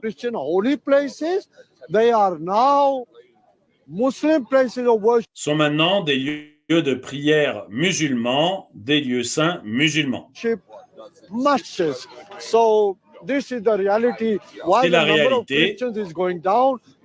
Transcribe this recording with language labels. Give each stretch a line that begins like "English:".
English: Christian holy places, they are now Muslim places of worship.
French: Sont maintenant des lieux de prière musulmans, des lieux saints musulmans.
English: Masjids. So this is the reality. Why the number of Christians is going down.